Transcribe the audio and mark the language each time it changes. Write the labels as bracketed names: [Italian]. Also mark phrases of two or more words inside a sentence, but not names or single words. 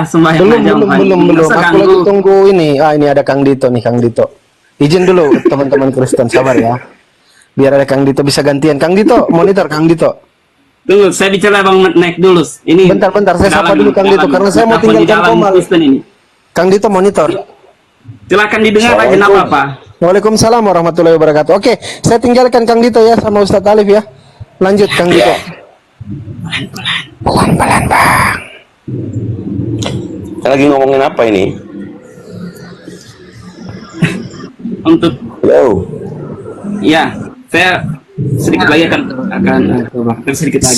[Indonesian] Belum. Aku lagi tunggu ini. Ini ada Kang Dito nih, Kang Dito. Izin dulu teman-teman Kristen, sabar ya. Biar ada Kang Dito bisa gantian. Kang Dito, monitor Kang Dito. Tunggu, saya bicara Bang Naik dulu. Ini bentar, saya sapa dulu Kang Dito karena saya mau tinggalkan Komal. Kang Dito monitor. Silakan didengar aja, enggak apa-apa. [Arabic] وعليكم السلام ورحمة الله وبركاته. [Indonesian] Oke, saya tinggalkan Kang Dito ya sama Ustadz Alif ya. Lanjut Kang Dito. Pelan-pelan, Bang. Lagi ngomongin apa ini? Untuk ya, saya sedikit lagi akan sedikit lagi.